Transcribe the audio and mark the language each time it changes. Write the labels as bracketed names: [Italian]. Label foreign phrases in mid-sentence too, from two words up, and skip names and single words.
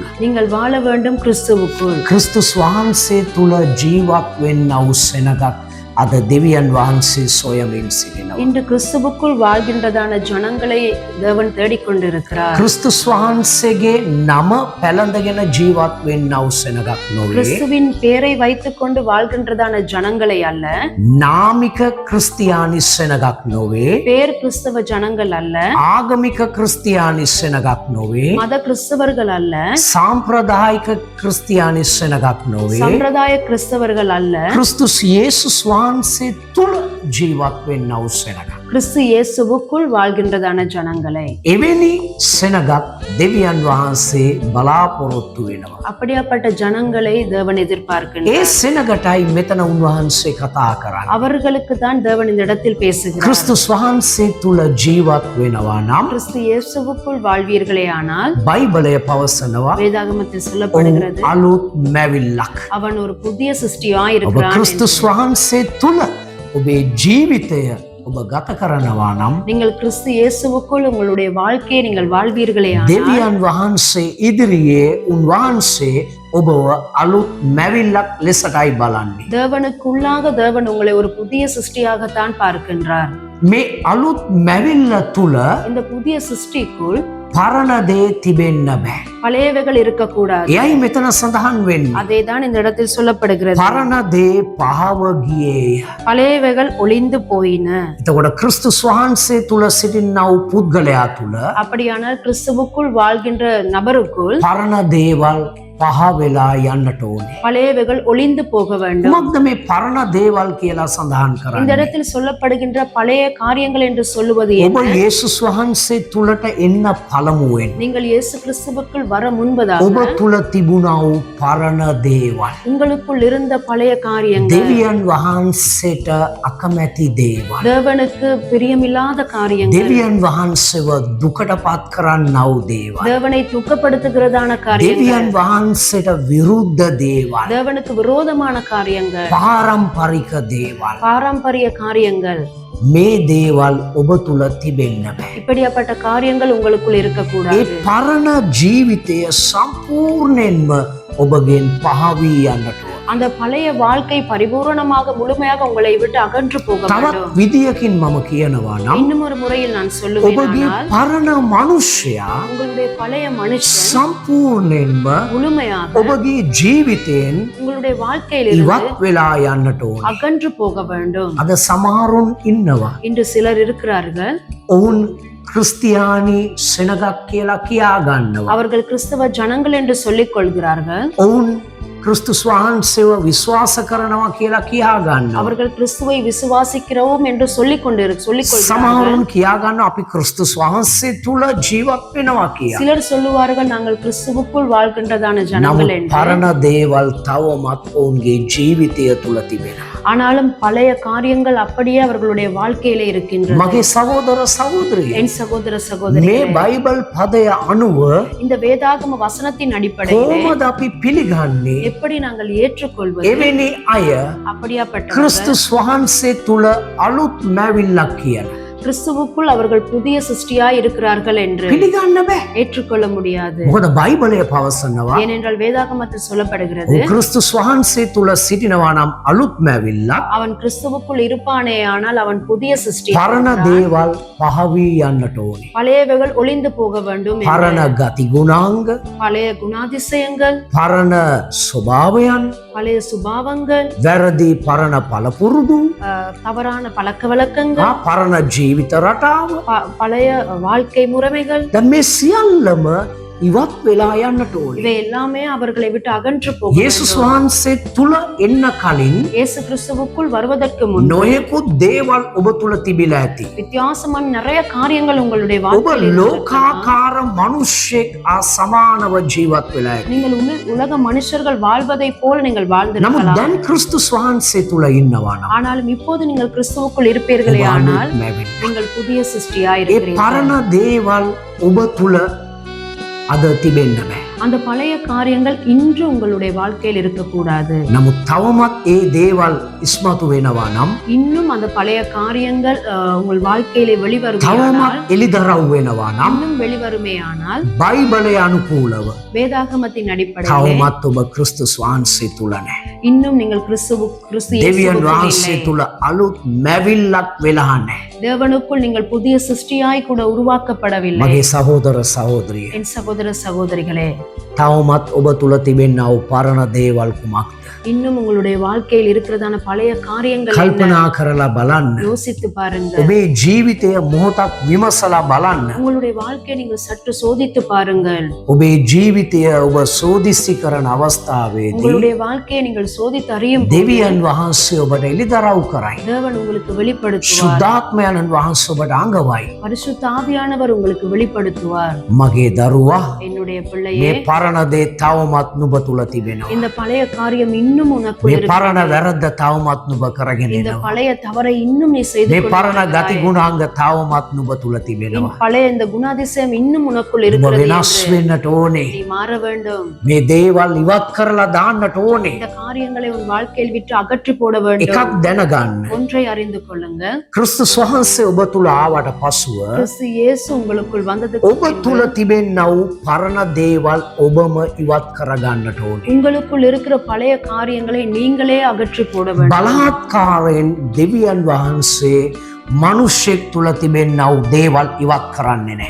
[Tamil] நீங்கள் வாழ வேண்டும் கிறிஸ்துவுக்குள். [Sinhala] ක්‍රිස්තුස් වහන්සේ තුල ජීවත් වෙන්න වූ සෙනගක් අද දෙවියන් වහන්සේ සොයමින් සිටිනවා. [Tamil] இன்று கிறிஸ்துவுக்குள் வாழ்கின்றதான ஜனங்களை தேவன் தேடிக்கொண்டிருக்கிறார். [Sinhala] ක්‍රිස්තුස් වහන්සේගේ නම පැලඳගෙන ජීවත් වෙන්න වූ සෙනගක් නොවේ. [Tamil] கிறிஸ்துவின் பேரை வைத்துக்கொண்டு வாழ்கின்றதான ஜனங்களை அல்ல, [Sinhala] නාමික ක්‍රිස්තියානි සෙනගක් නොවේ. [Tamil] பேர் கிறிஸ்தவ ஜனங்கள் அல்ல, [Sinhala] ආගමික ක්‍රිස්තියානි සෙනගක් නොවේ. [Tamil] மத கிறிஸ்தவர்கள் அல்ல, [Sinhala] සාම්ප්‍රදායික ක්‍රිස්තියානි සෙනගක් නොවේ. [Tamil] சம்பிரதாய கிறிஸ்தவர்கள் அல்ல, [Sinhala] ක්‍රිස්තුස් යේසුස් වහන්සේ තුල ජීවත් වෙන්න වූ සෙනගක්. [Tamil] கிறிஸ்து இயேசுவுக்குள் வாழ்கின்றதான ஜனங்களை. [Sinhala] එවැනි සෙනගක් දෙවියන් වහන්සේ බලාපොරොත්තු වෙනවා. [Tamil] அப்படியாப்பட்ட ஜனங்களை தேவன் [Sinhala] ඒ [Tamil] எதிர்பார்க்கின்றார். [Sinhala] සෙනගටයි මෙතන උන්වහන්සේ කතා කරන්නේ. [Tamil] அவர்களுக்கு தான் தேவன் இந்த இடத்தில் பேசுகிறார். [Sinhala] ක්‍රිස්තුස් වහන්සේ තුල ජීවත් වෙනවා නම් [Tamil] கிறிஸ்து இயேசுவுக்குள் வாழ்வீர்களே ஆனால், [Sinhala] බයිබලය පවසනවා [Tamil] வேதாகமத்தில் [Sinhala] ඔහු [Tamil] சொல்லப்படுகிறது, [Sinhala] අලුත් මැවිල්ලක්. [Tamil] அவன் ஒரு புதிய சிருஷ்டியாய் [Sinhala] ඔබ [Tamil] இருக்கிறான். [Sinhala] ක්‍රිස්තුස් වහන්සේ තුල ඔබේ ජීවිතය ඔබ ගත කරනවා නම් [Tamil] நீங்கள் கிறிஸ்து இயேசுவுக்குள் உங்களுடைய வாழ்க்கையை நீங்கள் வாழ்வீர்களே [Sinhala] දෙවියන් වහන්සේ ඉදිරියේ උන්වහන්සේ ඔබව අලුත් මැවිල්ලක් ලෙසටයි බලන්නේ. [Tamil] தேவனுக்குள்ளாக தேவன் உங்களை ஒரு புதிய சிருஷ்டியாகத்தான் பார்க்கின்றார். [Sinhala] මේ අලුත් මැවිල්ල තුල [Tamil] இந்த புதிய சிருஷ்டிக்குள் [Sinhala] පරණ දේ තිබෙන්න බෑ. [Tamil] பழையவைகள் இருக்கக்கூடாது. [Sinhala] එයයි මෙතන සඳහන් වෙන්නේ. [Tamil] அதே தான் இந்த இடத்தில் சொல்லப்படுகிறது. [Sinhala] පරණ දේ පහව ගියේය. [Tamil] பழையவைகள் ஒளிந்து போயின. [Sinhala] එතකොට ක්‍රිස්තුස් වහන්සේ තුල සිටිනා වූ පුද්ගලයා තුල [Tamil] அப்படியானால் கிறிஸ்துவுக்குள் வாழ்கின்ற நபருக்குள் [Sinhala] පරණ දේවල් පහ වෙලා යන්නට ඕනේ. [Tamil] பழையவைகள் ஒளிந்து போக வேண்டும். [Sinhala] මොකක්ද මේ පරණ දේවල් කියලා සඳහන් [Tamil] இந்த [Sinhala] කරන්නේ? [Tamil] இடத்தில் சொல்லப்படுகின்ற பழைய காரியங்கள் என்று சொல்லுவது [Sinhala] ඔබ [Tamil] என்ன? [Sinhala] යේසුස් වහන්සේ තුලට එන්න පළමුවෙන් [Tamil] நீங்கள் இயேசு கிறிஸ்துவுக்குள் வர முன்பதாக [Sinhala] ඔබ තුල තිබුණා වූ පරණ දේවල්, [Tamil] உங்களுக்குள் இருந்த பழைய காரியங்கள், [Sinhala] දෙවියන් වහන්සේට අකමැති දේවල්, [Tamil] தேவனுக்கு பிரியமில்லாத காரியங்கள், [Sinhala] දෙවියන් වහන්සේව දුකටපත් කරන්නා වූ දේවල්, [Tamil] தேவனை துக்கப்படுத்துகிறதான காரியங்கள், [Sinhala] දෙවියන් වහන්සේට විරුද්ධ දේවල්, [Tamil] தேவனுக்கு விரோதமான காரியங்கள், [Sinhala] පාරම්පරික දේවල්, [Tamil] பாரம்பரிய காரியங்கள், [Sinhala] මේ දේවල් ඔබ තුල තිබෙන්න බෑ. [Tamil] இப்படியாப்பட்ட காரியங்கள் உங்களுக்குள் [Sinhala] ඒ [Tamil] இருக்கக்கூடாது. [Sinhala] පරණ ජීවිතය සම්පූර්ණයෙන්ම ඔබගෙන් පහවී යන්නට ඕන. [Tamil] அந்த பழைய வாழ்க்கை பரிபூரணமாக முழுமையாக உங்களை விட்டு அகன்று போக [Sinhala] තවත් [Tamil] வேண்டும். [Sinhala] විදියකින් මම කියනවා නම් [Tamil] இன்னும் ஒரு முறையில் நான் [Sinhala] ඔබගේ [Tamil] சொல்லுவேன், [Sinhala] පරණ මනුෂ්‍යයා [Tamil] உங்களுடைய பழைய மனுஷன் [Sinhala] සම්පූර්ණයෙන්ම [Tamil] முழுமையாக [Sinhala] ඔබගේ ජීවිතයෙන් [Tamil] உங்களுடைய வாழ்க்கையிலிருந்து [Sinhala] ඉවත් වෙලා යන්නට ඕන. [Tamil] அகன்று போக வேண்டும். [Sinhala] අද සමහරුන් ඉන්නවා. [Tamil] இன்று சிலர் இருக்கிறார்கள், [Sinhala] ඔවුන් ක්‍රිස්තියානි සෙනගක් කියලා කියා ගන්නවා. [Tamil] அவர்கள் கிறிஸ்தவ ஜனங்கள் என்று சொல்லிக் கொள்கிறார்கள், [Sinhala] ඔවුන් ක්‍රිස්තුස් වහන්සේව විශ්වාස කරනවා කියලා කියා ගන්නවා. [Tamil] அவர்கள் கிறிஸ்துவை விசுவாசிக்கிறோம் என்று சொல்லிக் கொள்கிறார்கள். [Sinhala] සමහරුන් කියා ගන්නවා අපි ක්‍රිස්තුස් වහන්සේ තුල ජීවත් වෙනවා කියලා. [Tamil] சிலர் சொல்லுவார்கள் நாங்கள் கிறிஸ்துவுக்குள் வாழ்கின்றதான ஜனங்கள் [Sinhala] නමුත් [Tamil] என்று. [Sinhala] පරණ දේවල් තවමත් ඔවුන්ගේ ජීවිතය තුල තිබෙනවා. [Tamil] ஆனாலும் பழைய காரியங்கள் அப்படியே அவர்களுடைய வாழ்க்கையில இருக்கின்றன. [Sinhala] මගේ සහෝදර සහෝදරිය, [Tamil] என் சகோதர சகோதரி, [Sinhala] මේ බයිබල් පදය අනුව [Tamil] இந்த வேதாகம வசனத்தின் அடிப்படையில் [Sinhala] කොහොමද අපි පිළිගන්නේ [Tamil] எப்படி நாங்கள் ஏற்றுக்கொள்வது? [Sinhala] එවැනි අය [Tamil] அப்படியாப்பட்ட [Sinhala] ක්‍රිස්තුස් වහන්සේ තුල අලුත් මැවිල්ලක් කියලා [Tamil] கிறிஸ்துவுக்குள் அவர்கள் புதிய சிருஷ்டியாய் இருக்கிறார்கள் என்று [Sinhala] පිළිගන්න බෑ. [Tamil] ஏற்றுக்கொள்ள முடியாது. [Sinhala] මොකද බයිබලය පවසනවා [Tamil] ஏனென்றால் வேதாகமத்தில் சொல்லப்படுகிறது, [Sinhala] ක්‍රිස්තුස් වහන්සේ තුල සිටිනවා නම් අලුත් මැවිල්ලක්, [Tamil] அவன் கிறிஸ்துவுக்குள் இருப்பானே ஆனால் அவன் புதிய சிருஷ்டி. [Sinhala] පරණ දේවල් පහවී යන්නට ඕනේ. [Tamil] பழையவைகள் ஒளிந்து போக வேண்டும் என்று. [Sinhala] පරණ ගති ගුණාංග, [Tamil] பழைய குணாதிசயங்கள், [Sinhala] පරණ ස්වභාවයන්, [Tamil] பழைய சுபாவங்கள், [Sinhala] වැරදි පරණ පළපුරුදු, [Tamil] தவறான பழக்க வழக்கங்கள், [Sinhala] පරණ ජීවිත රටාව, [Tamil] பழைய வாழ்க்கை முறைமைகள், [Sinhala] දැන් මේ සියල්ලම ඉවත් වෙලා යන්නට ඕනේ. [Tamil] இவை எல்லாமே அவர்களை விட்டு அகன்று போக [Sinhala] යේසුස් [Tamil] வேண்டும். [Sinhala] වහන්සේ තුල එන්න කලින් [Tamil] இயேசு கிறிஸ்துவுக்குள் வருவதற்கு முன் [Sinhala] නොයෙකුත් දේවල් ඔබ තුල තිබිලා ඇති. [Tamil] வித்தியாசமான நிறைய காரியங்கள் உங்களுடைய [Sinhala] ඔබ [Tamil] வாழ்க்கையில் இருந்திருக்கலாம். [Sinhala] ලෝකාකාර මිනිස්සෙක් සමානව ජීවත් වෙලා ඇති. [Tamil] நீங்கள் உலக மனுஷர்கள் வாழ்வதை போல நீங்கள் [Sinhala] නමුත් [Tamil] வாழ்ந்திருக்கலாம். [Sinhala] දැන් ක්‍රිස්තුස් වහන්සේ තුල ඉන්නවා නම් [Tamil] ஆனாலும் இப்போது நீங்கள் கிறிஸ்துவுக்குள் இருப்பீர்களே [Sinhala] ඔබ [Tamil] ஆனால் [Sinhala] අලුත් මැවෙන්න. [Tamil] நீங்கள் புதிய சிருஷ்டியாய் [Sinhala] ඒ [Tamil] இருக்கிறீர்கள். [Sinhala] පරණ දේවල් ඔබ තුල අද තිබෙන්න බෑ. [Tamil] அந்த பழைய காரியங்கள் இன்று உங்களுடைய வாழ்க்கையில் இருக்கக்கூடாது. [Sinhala] නමුත් තවමත් ඒ දේවල් ඉස්මතු වෙනවා නම් [Tamil] இன்னும் அந்த பழைய காரியங்கள் உங்கள் வாழ்க்கையிலே வெளிவருமே [Sinhala] තවමත් එලිදරව් වෙනවා නම් [Tamil] இன்னும் வெளிவருமே ஆனால் [Sinhala] බයිබලය අනුකූලව [Tamil] வேதாகமத்தின் அடிப்படையிலே [Sinhala] තවමත් ඔබ ක්‍රිස්තුස් වහන්සේ තුල නැහැ. [Tamil] இன்னும் நீங்கள் கிறிஸ்து [Sinhala] දෙවියන් [Tamil] இயேசுவுக்குள் [Sinhala] වහන්සේ [Tamil] இல்லை. [Sinhala] තුල අලුත් මැවිල්ලක් වෙලා නැහැ. [Tamil] தேவனுக்குள் நீங்கள் புதிய சிருஷ்டியாய் கூட உருவாக்கப்படவில்லை. [Sinhala] මගේ සහෝදර සහෝදරිය, [Tamil] என் சகோதர சகோதரிகளே, [Sinhala] තවමත් ඔබ තුල තිබෙනා වූ පරණ දේවල් කුමක්ද? [Tamil] இன்னும் உங்களுடைய வாழ்க்கையில் இருக்கிறதான பழைய காரியங்கள் என்ன? [Sinhala] කල්පනා කරලා බලන්න. [Tamil] யோசித்து பாருங்க. [Sinhala] ඔබේ ජීවිතය මොහොතක් විමසලා බලන්න. [Tamil] உங்களுடைய வாழ்க்கையை நீங்கள் சற்று சோதித்து பாருங்கள். [Sinhala] ඔබේ ජීවිතය ඔබ සෝදිස්සි කරන අවස්ථාවේදී [Tamil] உங்களுடைய வாழ்க்கையை நீங்கள் சோதித்து அறியும் போது [Sinhala] දෙවියන් වහන්සේ ඔබට එළිදරව් කරයි. [Tamil] தேவன் உங்களுக்கு வெளிப்படுத்துவார். [Sinhala] සුද්ධාත්මයන්න් වහන්සේ ඔබට අඟවයි. [Tamil] பரிசுத்த ஆவியானவர் உங்களுக்கு வெளிப்படுத்துவார். [Sinhala] මගේ දරුවා, [Tamil] என்னுடைய [Sinhala] මේ [Tamil] பிள்ளையே, [Sinhala] පරණ දේ තවමත් නුඹ තුල තිබෙනවා. [Tamil] இந்த பழைய காரியம் இன்னும் உனக்குள் [Sinhala] මේ [Tamil] இருக்கு. [Sinhala] පරණ වැරද්ද තවමත් නුඹ කරගෙන [Tamil] இந்த [Sinhala] එනවා. [Tamil] பழைய தவறை இன்னும் நீ செய்து [Sinhala] මේ පරණ ගති [Tamil] கொண்டிருக்கிறாய். [Sinhala] ගුණාංග තවමත් නුඹ තුල තිබෙනවා. [Tamil] பழைய இந்த குணாதிசயம் இன்னும் உனக்குள் [Sinhala] ඔබ [Tamil] இருக்கிறது [Sinhala] වෙනස් [Tamil] என்று [Sinhala] වෙන්නට ඕනේ. [Tamil] நீ மாற வேண்டும். [Sinhala] මේ දේවල් ඉවත් කරලා දාන්නට ඕනේ. [Tamil] இந்த காரியங்களை காரியங்களை உன் வாழ்க்கையில் விட்டு அகற்றி போட வேண்டும். [Sinhala] එකක් දැනගන්න. [Tamil] ஒன்றை அறிந்து கொள்ளுங்க. [Sinhala] ක්‍රිස්තුස් වහන්සේ ඔබ තුල ආවට පසුව [Tamil] கிறிஸ்து இயேசு உங்களுக்குள் வந்ததுக்கு [Sinhala] ඔබ තුල තිබෙනා වූ පරණ දේවල් ඔබම ඉවත් කරගන්නට ඕනේ. [Tamil] உங்களுக்குள் இருக்கிற பழைய காரியங்களை நீங்களே அகற்றி போட வேண்டும். [Sinhala] බලාත්කාරයෙන් දෙවියන් වහන්සේ මනුෂ්‍යෙක් තුල තිබෙනා වූ දේවල් ඉවත් කරන්නේ නැහැ.